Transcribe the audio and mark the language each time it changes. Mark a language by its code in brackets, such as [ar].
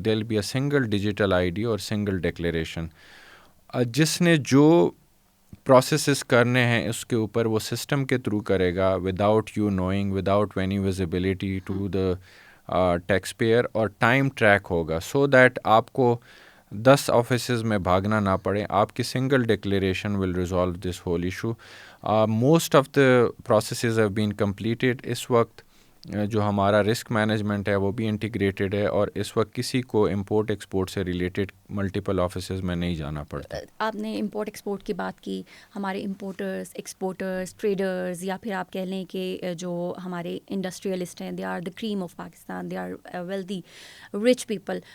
[en] there will be a single digital I D [ur] اور single declaration. جس نے جو پروسیسز کرنے ہیں اس کے اوپر وہ سسٹم کے تھرو کرے گا، [en] without you knowing, without any visibility to the tax payer, [ur] اور ٹائم ٹریک ہوگا سو دیٹ آپ کو 10 آفیسز میں بھاگنا نہ پڑے. آپ کی [en] Single declaration will resolve this whole issue. Most of the processes have been completed. [ur] اس وقت جو ہمارا رسک مینجمنٹ ہے وہ بھی انٹیگریٹڈ ہے، اور اس وقت کسی کو امپورٹ ایکسپورٹ سے ریلیٹڈ ملٹیپل آفیسز میں نہیں جانا پڑتا. آپ نے امپورٹ ایکسپورٹ کی بات کی. ہمارے امپورٹرز، ایکسپورٹرز، ٹریڈرز، یا پھر آپ کہہ لیں کہ جو ہمارے انڈسٹریلسٹ ہیں، [en] They are the cream of Pakistan, they are wealthy rich people.